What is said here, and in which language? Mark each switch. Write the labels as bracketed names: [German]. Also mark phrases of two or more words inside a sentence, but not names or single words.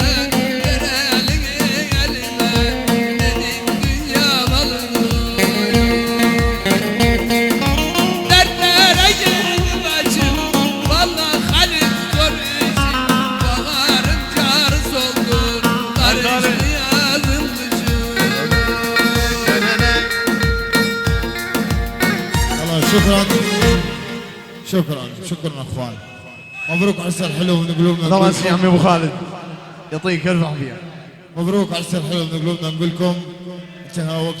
[Turkish] Ver elini elime, dedim dünya malını. Dertlere girdi başım, vallahi Halit zor işim. Baharım çağrı soldu, karıştı yazım kışım. [Arabic] والله شكرا شكرا شكرا اخوان مبروك عرس الحلو من قلوبنا الله نقول يسلمك يا عمي ابو خالد يعطيك الف عافيه. مبروك عرس الحلو من قلوبنا نقول لكم انتهى وقت